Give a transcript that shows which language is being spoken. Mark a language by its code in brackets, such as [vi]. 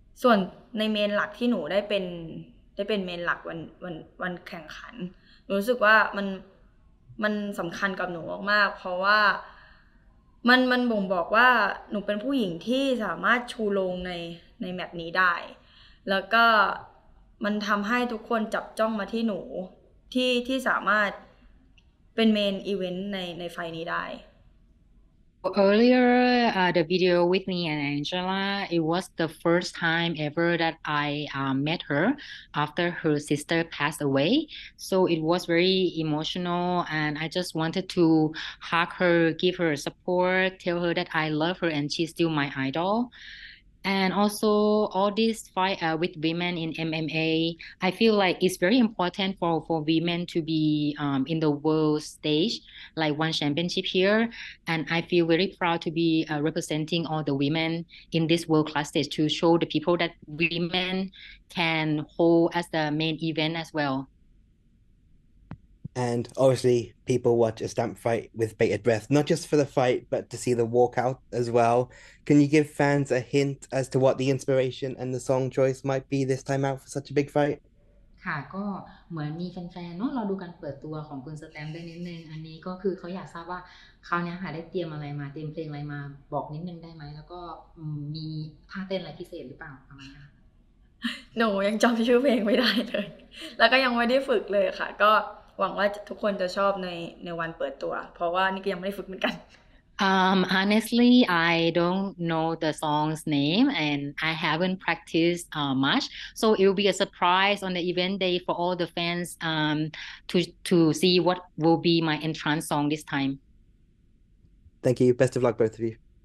[th] วนในเมนหลักที่หนูได้เป็นเมนหลักวันแข่งขันรู้สึกว่ามันสำคัญกับหนูมากๆเพราะว่ามันบ่งบอกว่าหนูเป็นผู้หญิงที่สามารถชูโรงในแมตช์นี้ได้แล้วก็มันทำให้ทุกคนจับจ้องมาที่หนูที่สามารถเป็นเมนอีเวนต์ในไฟนี้ได้ [en] Earlier, the video with me and Angela, it was the first time ever that I met her after her sister passed away. So it was very emotional, and I just wanted to hug her, give her support, tell her that I love her and she's still my idol. And also all this fight with women in MMA, I feel like it's very important for women to be in the world stage, like one championship here. And I feel very proud to be representing all the women in this world class stage to show the people that women can hold as the main event as well. And obviously people watch a Stamp fight with bated breath, not just for the fight, but to see the walkout as well. Can you give fans a hint as to what the inspiration and the song choice might be this time out for such a big fight? [th] ค่ะก็เหมือนมีแฟนๆเนาะเราดูการเปิดตัวของคุณสแตมได้นิดนึงอันนี้ก็คือเขาอยากทราบว่าคราวนี้ค่ะได้เตรียมอะไรมาเตรียมเพลงอะไรมาบอกนิดนึงได้ไหมแล้วก็มีท่าเต้นอะไรพิเศษหรือเปล่าประมาณนั้น หนูยังจำชื่อเพลงไม่ได้เลยแล้วก็ยังไม่ได้ฝึกเลยค่ะก็หวังว่าทุกคนจะชอบในวันเปิดตัวเพราะว่านี่ก็ยังไม่ได้ฝึกเหมือนกัน [en] Honestly, I don't know the song's name and I haven't practiced much. So it will be a surprise on the event day for all the fans to see what will be my entrance song this time. Thank you. Best of luck, both of you.